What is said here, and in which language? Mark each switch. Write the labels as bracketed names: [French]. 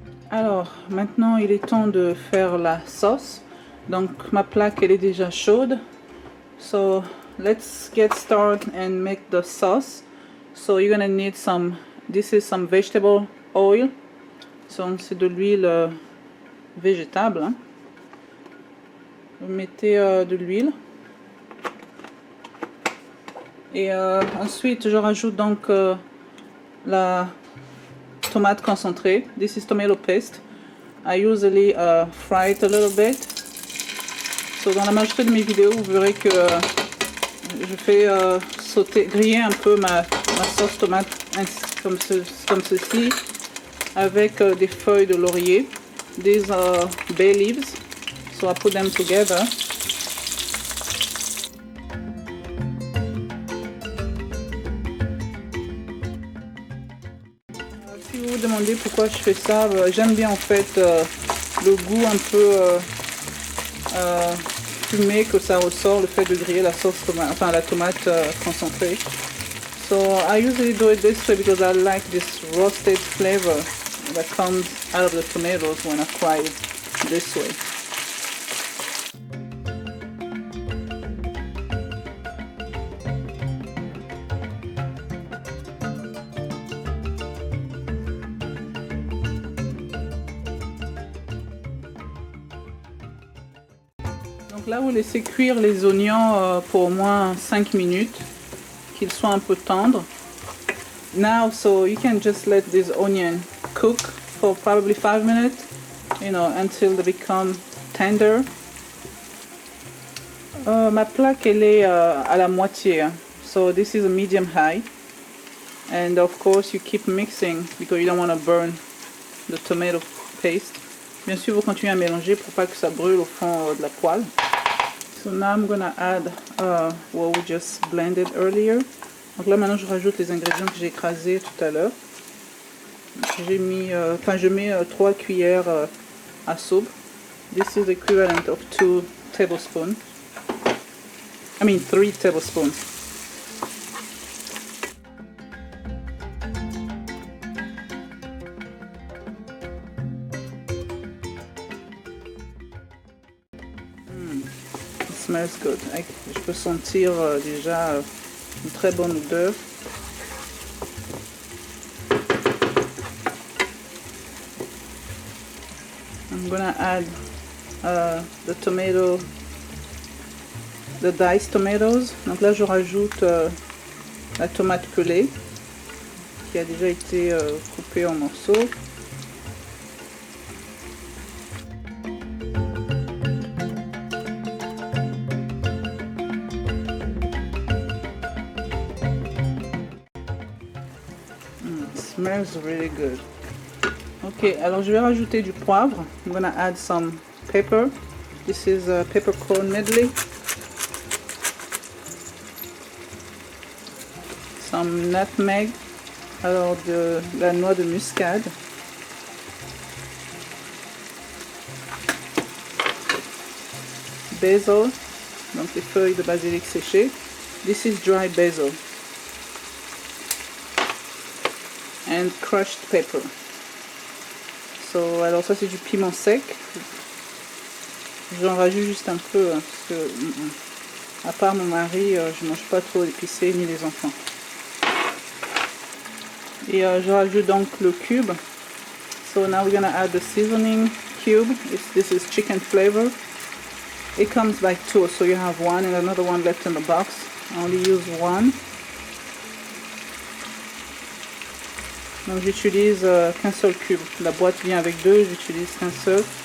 [French] Alors maintenant il est temps de faire la sauce. Donc ma plaque elle est déjà chaude. [English] So let's get started and make the sauce. So you're gonna need this is some vegetable oil. [French] So c'est de l'huile végétable, hein. Vous mettez de l'huile. Et ensuite je rajoute donc la tomate concentrée. [English] This is tomato paste. I usually fry it a little bit. [French] So dans la majorité de mes vidéos, vous verrez que je fais griller un peu ma sauce tomate comme ceci, avec des feuilles de laurier. [English] These are bay leaves. So I put them together. [French] Si vous vous demandez pourquoi je fais ça, j'aime bien en fait le goût un peu fumé que ça ressort, le fait de griller la sauce tomate, enfin la tomate concentrée. [English] So I usually do it this way because I like this roasted flavor that comes out of the tomatoes when I fry it this way. [French] Donc là, vous laissez cuire les oignons pour au moins 5 minutes. qu'il soit un peu tendre. [English] Now, so you can just let this onion cook for probably 5 minutes, you know, until they become tender. [French] Ma plaque, elle est à la moitié, hein. [English] So this is a medium high. And of course you keep mixing because you don't want to burn the tomato paste. [French] Bien sûr, vous continuez à mélanger pour pas que ça brûle au fond de la poêle. [English] So now I'm gonna add what we just blended earlier. [French] Donc là maintenant je rajoute les ingrédients que j'ai écrasés tout à l'heure. J'ai mis, je mets 3 cuillères à soupe. [English] This is the equivalent of 2 tablespoons. I mean 3 tablespoons. It smells good. [French] Je peux sentir déjà une très bonne odeur. [English] I'm gonna add the diced tomatoes. [French] Donc là je rajoute la tomate pelée qui a déjà été coupée en morceaux. [English] Smells really good. [French] Ok, alors je vais rajouter du poivre. [English] I'm gonna add some pepper. This is a peppercorn medley. Some nutmeg. [French] Alors de la noix de muscade. [English] Basil. [French] Donc les feuilles de basilic séchées. [English] This is dry basil. And crushed pepper. [French] So, alors ça c'est du piment sec. J'en rajoute juste un peu hein, parce que à part mon mari, je mange pas trop épicé ni les enfants. Et je rajoute donc le cube. [English] So now we're gonna add the seasoning cube. This is chicken flavor. It comes by 2, so you have 1 and another one left in the box. I only use 1. [French] Donc j'utilise qu'un seul cube. La boîte vient avec 2, j'utilise qu'un seul.